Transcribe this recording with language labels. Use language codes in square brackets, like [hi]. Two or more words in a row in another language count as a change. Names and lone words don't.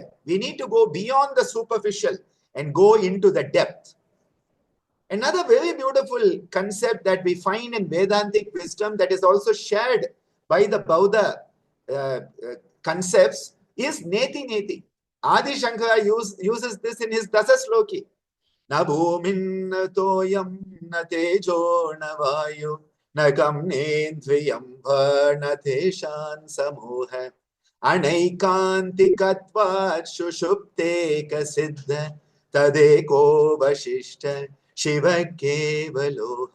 [en] We need to go beyond the superficial and go into the depth. Another very beautiful concept that we find in Vedantic wisdom that is also shared by the Buddha concepts is [sa] नेति नेति. [en] Adi Shankara uses this in his Dasasloki. [sa] न भूमिन् न तोयम् न तेजो न वायु न कर्मेन्द्रियम् न तेषाम् समूह अनैकान्तिकत्वात् सुषुप्ते कसिद्ध तदेको वशिष्ट शिव केवलोहम्.